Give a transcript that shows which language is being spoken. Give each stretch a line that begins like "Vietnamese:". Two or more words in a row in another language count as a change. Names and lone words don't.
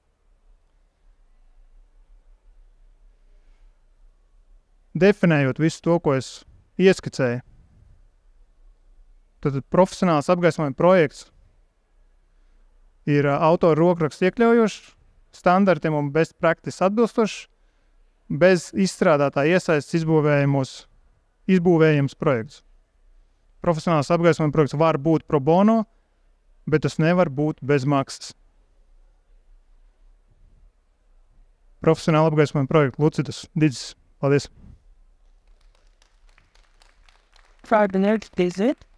Latvian: Definējot visu to, ko es ieskicēju, tad profesionāls apgaismojuma projekts ir autora rokraksts iekļaujošs, standartiem un
English: best practice
Latvian: atbilstošs, bez izstrādātā iesaistes izbūvējams projekts. Profesionāls apgaismojuma projekts var būt
Latin: pro bono,
Latvian: bet tas nevar būt bez maksas. Profesionāla apgaismojuma projekta Lucitas Didzis. Paldies!
English: Friday night, is it?